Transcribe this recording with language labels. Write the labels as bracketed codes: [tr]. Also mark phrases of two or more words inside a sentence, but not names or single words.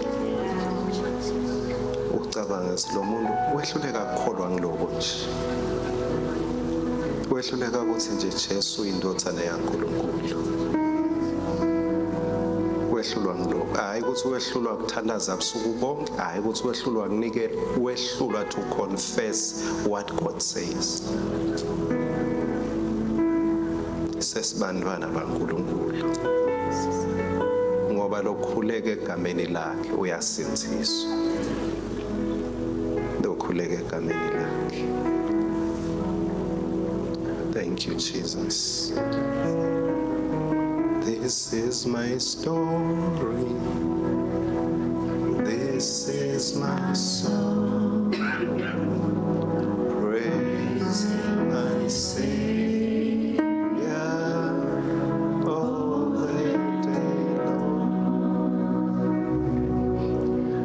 [ss] Ucabanga lo muntu wehluleka ukukholwa ngiloko nje. Wehluleka ukuthi nje Jesu indodzana yaNkulunkulu. Wehlulwa ngiloko. Hayi ukuthi wehlulwa ukuthandaza ubusuku bonke, hayi ukuthi wehlulwa kunikela, wehlulwa [en] to confess what God says. [ss] Sesibandwana baNkulunkulu. Ngoba lokhuleka egameni lakhe uyasinziswa. Lokhuleka egameni lakhe. [en] Thank you, Jesus. This is my story. This is my song. Praising my Savior all the day long.